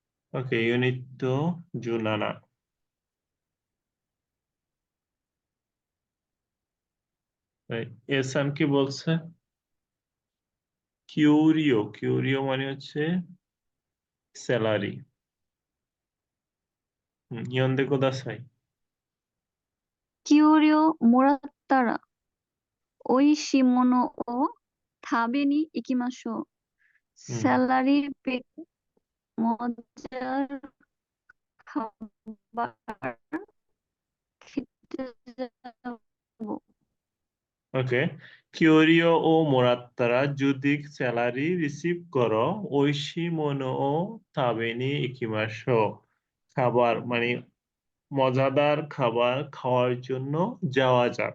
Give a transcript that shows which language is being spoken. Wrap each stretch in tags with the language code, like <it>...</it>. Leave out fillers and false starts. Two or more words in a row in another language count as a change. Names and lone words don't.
<bn>ওকে, ইউনিট তো জুনানা। এসান কি বলছে? কিউরিও, কিউরিও মানে হচ্ছে স্যালারি।</bn> <ja>読んでください. 給料もらったら美味しいものを食べに行きましょう。 হুম</ja> <bn>স্যালারি পেতে মজার খাবার খেতে যাবো। ওকে,</bn> <ja>給料をもらったら</ja> <bn>যদি স্যালারি রিসিভ করো,</bn> <ja>美味しいものを食べに行きましょう,</ja> <bn>খাবার মানে মজাদার খাবার খাওয়ার জন্য যাওয়া যাক।</bn>